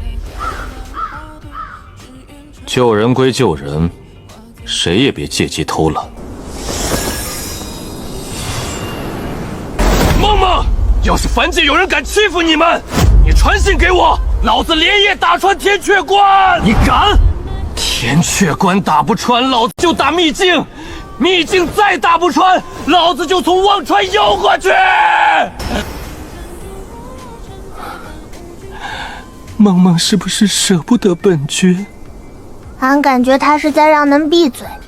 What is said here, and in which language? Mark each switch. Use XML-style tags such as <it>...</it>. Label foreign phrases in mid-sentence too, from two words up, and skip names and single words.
<zh>救人歸救人，誰也別借機偷懶。梦梦，要是凡界有人敢欺負你們，你傳信給我，老子連夜打穿天闕關！你敢？天闕關打不穿，老子就打秘境；秘境再打不穿，老子就從忘川游過去！梦梦是不是捨不得本君？俺感覺他是在讓人閉嘴。</zh>